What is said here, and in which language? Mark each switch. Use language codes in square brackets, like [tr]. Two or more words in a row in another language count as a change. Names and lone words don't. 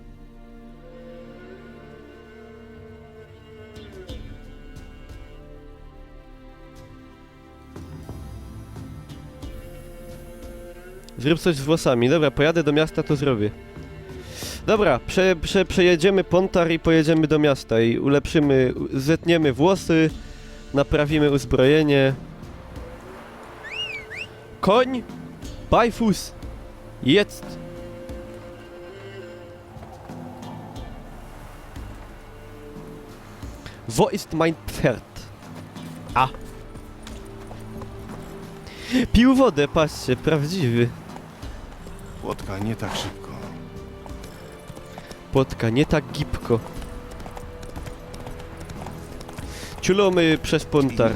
[pl] Zrób coś z włosami. Dobra, pojadę do miasta, to zrobię. Dobra, przejedziemy Pontar i pojedziemy do miasta i ulepszymy, zetniemy włosy, naprawimy uzbrojenie. Koń! Bajfus! [de] Jetzt! Wo ist mein Pferd? A! [pl] Pił wodę, patrzcie, prawdziwy. Płotka, nie tak szybko. Płotka, nie tak gibko. Ciulomy przez Pontar.